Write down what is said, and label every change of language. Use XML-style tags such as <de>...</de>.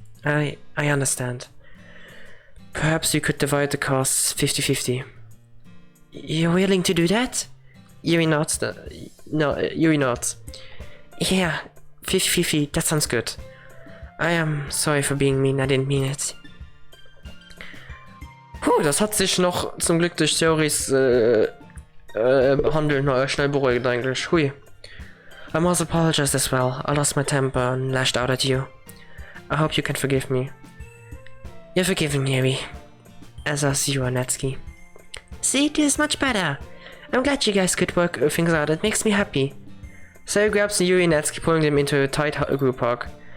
<en>I understand. Perhaps you could divide the costs 50-50. You're willing to do that? Yuri nods. Yuri nods. Yeah, 50-50, that sounds good. I am sorry for being mean, I didn't mean it.</en> <de>Puh, das hat sich noch zum Glück durch Theories Handeln schnell beruhigt eigentlich. Hui.</de> <en>I must apologize as well. I lost my temper and lashed out at you. I hope you can forgive me. You're forgiven, Yuri. As are you, Natsuki. See, this is much better. I'm glad you guys could work things out. It makes me happy. Sayori grabs Yuri and Natsuki, pulling them into a tight group hug.</en>